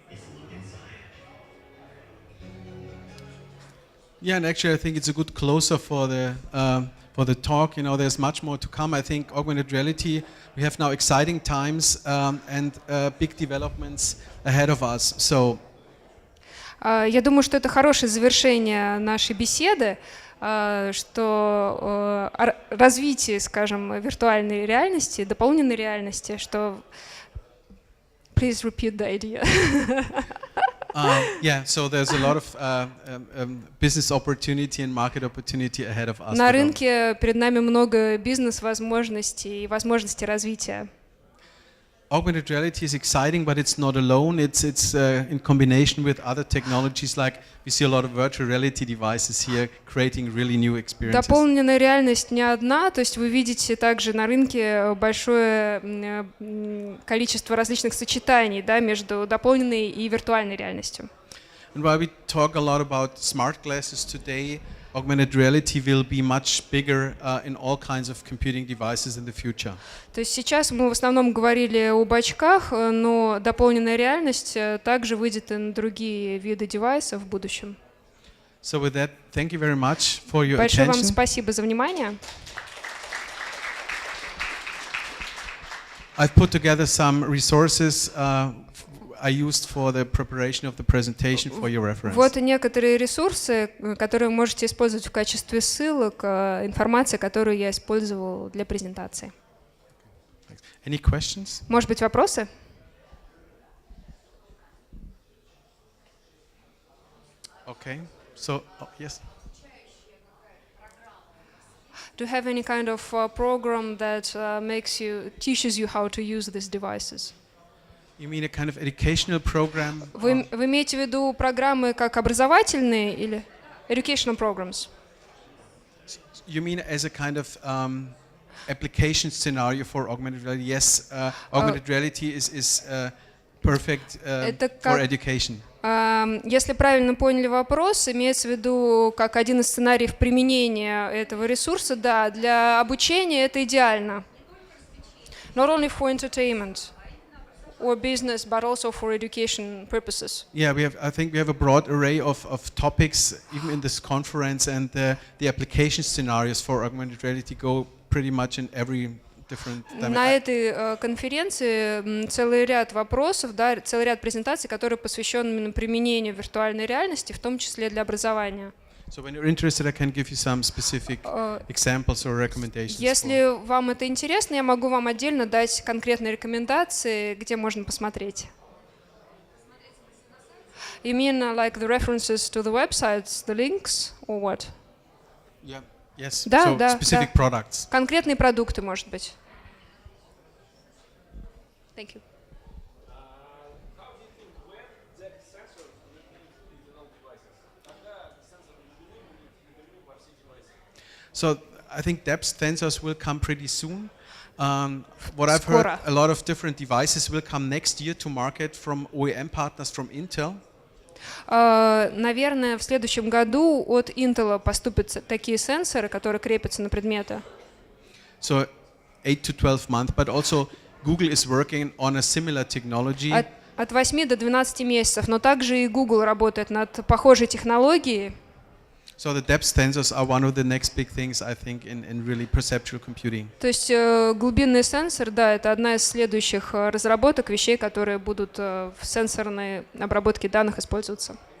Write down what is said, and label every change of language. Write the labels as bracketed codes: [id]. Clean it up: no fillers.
[en] is look inside. Yeah, and actually, I think it's a good closer for the talk. You know, there's much more to come. I think augmented reality. We have now exciting times and big developments ahead of us. So. [ru] Я думаю, что это хорошее завершение нашей беседы, что развитие, скажем, виртуальной реальности, дополненной реальности, что... [en] Please repeat the idea. Yeah, so there's a lot of business opportunity and market opportunity ahead of us. [ru] На рынке перед нами много бизнес-возможностей и возможностей развития. [en] Augmented reality is exciting, but it's not alone. It's in combination with other technologies, like we see a lot of virtual reality devices here creating really new experiences. [ru] Дополненная реальность не одна, то есть вы видите также на рынке большое количество различных сочетаний, да, между дополненной и виртуальной реальностью. [en] And while we talk a lot about smart glasses today, augmented reality will be much bigger in all kinds of computing devices in the future. [ru] То есть сейчас мы в основном говорили об очках, но дополненная реальность также выйдет и на другие виды девайсов в будущем. [en] So with that, thank you very much for your [ru] Большое вам [en] attention. [ru] спасибо за внимание. [en] I've put together some resources I used for the preparation of the presentation for your reference. [ru] Вот некоторые ресурсы, которые вы можете использовать в качестве ссылок, информация, которую я использовал для презентации. [en] Any questions? [ru] Может быть, вопросы? [en] Okay. So, yes. Do you have any kind of program that teaches you how to use these devices? You mean a kind of educational program? [ru] Вы имеете в виду программы как образовательные или [en] educational programs? You mean as a kind of application scenario for augmented reality? Yes, augmented reality is perfect for education. [ru] Если правильно поняли вопрос, имеется в виду как один из сценариев применения этого ресурса, да, для обучения это идеально. [en] Not only for entertainment or business, but also for education purposes. Yeah, I think we have a broad array of topics, even in this conference, and the application scenarios for augmented reality go pretty much in every different dimension. [ru] На этой конференции целый ряд вопросов, да, целый ряд презентаций, которые посвящены именно применению виртуальной реальности, в том числе для образования. [en] So when you're interested, I can give you some specific examples or recommendations. [ru] Если вам это интересно, я могу вам отдельно дать конкретные рекомендации, где можно посмотреть. [en] You mean like the references to the websites, the links, or what? Yeah. Yes. [ru] Да, [en] so [ru] да, [en] specific [ru] да. [en] products. [ru] Конкретные продукты, может быть. [en] Thank you. So I think depth sensors will come pretty soon. What I've heard, a lot of different devices will come next year to market from OEM partners from Intel. [ru] Наверное, в следующем году от Intel поступят такие сенсоры, которые крепятся на предметы. [en] So 8 to 12 months, but also Google is working on a similar technology. [ru] От 8 до 12 месяцев, но также и Google работает над похожей технологией. [en] So the depth sensors are one of the next big things, I think, in really perceptual computing. [ru] То есть глубинный сенсор, да, это одна из следующих разработок вещей, которые будут в сенсорной обработке данных использоваться.